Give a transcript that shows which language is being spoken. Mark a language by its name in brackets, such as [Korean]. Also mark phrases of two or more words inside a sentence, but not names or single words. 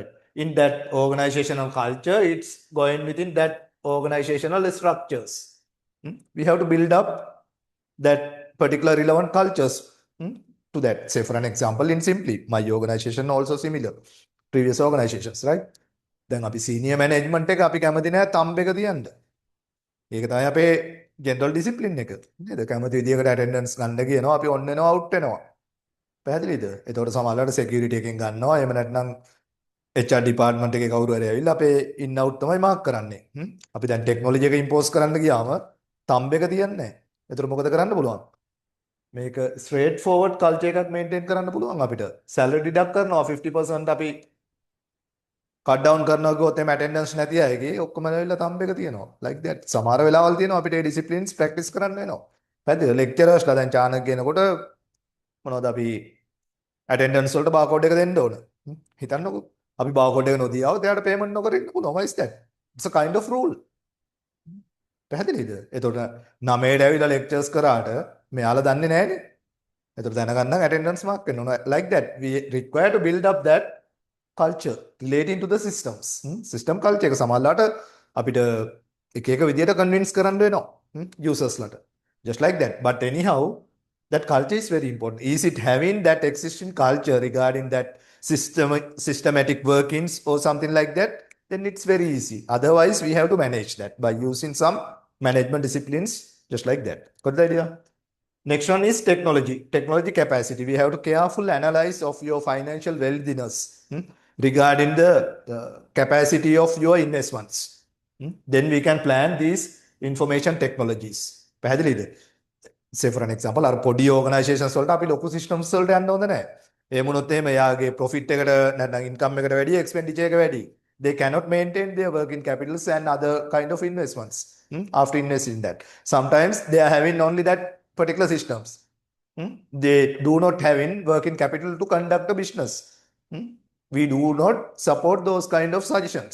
[English] In that organizational culture, it's going within that organizational structures. We have to build up that particular relevant cultures to that. Say, for an example, in Simply, my organization also similar. Previous organizations, right? [Sinhala] දැන් අපි [English] senior management [Sinhala] එක අපි කැමති නෑ තම්බ් එක තියන්න. ඒක තමයි අපේ [English] general discipline [Sinhala] එක. නේද? කැමති විදියකට ඇටෙන්ඩන්ස් ගන්න කියනවා අපි ඔන්න එනවා අවුට් වෙනවා. පැහැදිලිද? එතකොට සමහරවිට security එකෙන් ගන්නවා. එහෙම නැත්නම් [English] HR department [Sinhala] එකේ කවුරු හරි ඇවිල්ලා අපේ [English] in out [Sinhala] තමයි මාක් කරන්නේ. අපි දැන් ටෙක්නොලොජි එක impose කරන්න ගියාම තම්බ් එක තියන්නේ නැහැ. එතකොට මොකද කරන්න පුළුවන්? මේක [English] straight forward culture [Sinhala] එකක් maintain කරන්න පුළුවන් අපිට. [English] salary deduct [Sinhala] කරනවා 50% අපි [English] cut down [Sinhala] කරනවා කිව්වොත් එමේ attendance නැති අයගේ ඔක්කොම ඇවිල්ලා තම්බ් එක තියනවා. [English] like that. [Sinhala] සමහර වෙලාවල් තියෙනවා අපිට ඒ [English] disciplines practice [Sinhala] කරන්න වෙනවා. පැහැදිලිද? lecturers ලා දැන් චානක් කියනකොට මොනවද අපි attendance වලට barcode එක දෙන්න ඕන. හිතන්නකෝ. අපි barcode එක නොදී આવොත් එයාට payment නොකර ඉන්න පුළුවන්. [English] why is that? It's a kind of rule. [Sinhala] පැහැදිලිද? එතකොට 9ට ඇවිල්ලා lectures කරාට මෙයාලා දන්නේ නැහැනේ. එතකොට දැනගන්න [English] attendance mark [Sinhala] වෙන්න ඕන. [English] like that. We require to build up that culture relating to the systems. System culture [Sinhala] එක සමහරලාට අපිට එක එක විදියට convince කරන්න වෙනවා. users ලට. [English] Just like that. But anyhow, that culture is very important. Is it having that existing culture regarding that systematic workings or something like that? Then it's very easy. Otherwise, we have to manage that by using some management disciplines, just like that. Got the idea? Next one is technology. Technology capacity. We have to careful analyze of your financial wealthiness regarding the capacity of your investments. Then we can plan these information technologies. පැහැදිලිද? Say for an example, [Sinhala] අර පොඩි organizations වලට අපි ලොකු systems වලට යන්න හොඳ නැහැ. ඒ වුණොත් එහෙම එයාගේ profit එකට නැත්නම් income එකට වැඩි expenditure එක වැඩි. [English] They cannot maintain their working capitals and other kind of investments after investing in that. Sometimes they are having only that particular systems. They do not having working capital to conduct a business. We do not support those kind of suggestions.